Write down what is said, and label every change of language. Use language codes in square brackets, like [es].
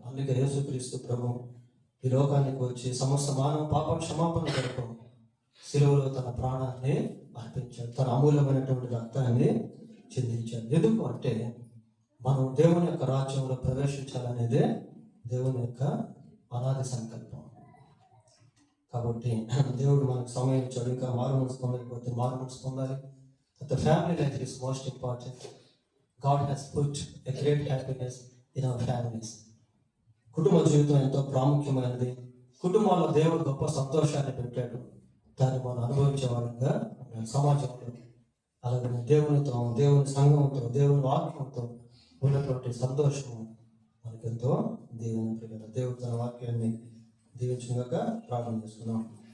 [te] అందుకే యేసుక్రీస్తు ప్రభు ఈ లోకానికి వచ్చి సమస్త మానవ పాప క్షమాపణ కొరకు శిలువలో తన ప్రాణాన్ని అర్పించాడు, తన అమూల్యమైనటువంటి రక్తాన్ని చెందించాడు. ఎందుకు అంటే మనం దేవుని యొక్క రాజ్యంలో ప్రవేశించాలనేదే దేవుని యొక్క అనాది సంకల్పం. కాబట్టి దేవుడు మనకు సమయం ఇచ్చాడు. ఇంకా మారుమనసు పొందకపోతే మారుమనసు పొందాలి. [en] The family life is most important. God has put a great happiness in our families. [te] కుటుంబ జీవితం ఎంతో ప్రాముఖ్యమైనది. కుటుంబాల్లో దేవుడు గొప్ప సంతోషాన్ని పెట్టాడు. దాన్ని మనం అనుభవించే వాళ్ళంగా సమాజంలో, అలాగే దేవునితో, దేవుని సంఘంతో, దేవుని వాక్యంతో ఉన్నటువంటి సంతోషము మనకెంతో దేవుని ప్రియుల. దేవుడు తన వాక్యాన్ని దీవించుగాక. ప్రార్థన చేసుకున్నాం.